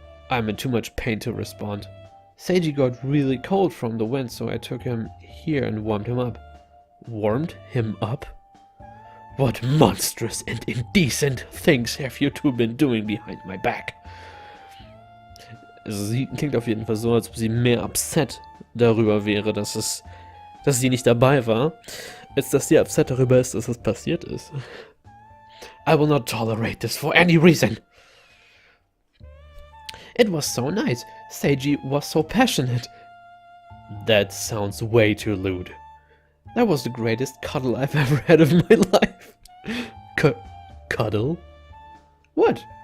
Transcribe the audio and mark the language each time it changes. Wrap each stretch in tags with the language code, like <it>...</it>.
<en>I'm in too much pain to respond. Seiji got really cold from the wind, so I took him here and warmed him up. Warmed him up? What monstrous and indecent things have you two been doing behind my back?</en> <de>Sie klingt auf jeden Fall so, als ob sie mehr upset darüber wäre, dass sie nicht dabei war, als dass sie upset darüber ist, dass es passiert ist.</de> <en>I will not tolerate this for any reason. It was so nice. Seiji was so passionate. That sounds way too lewd. That was the greatest cuddle I've ever had in my life. Cuddle? What?</en>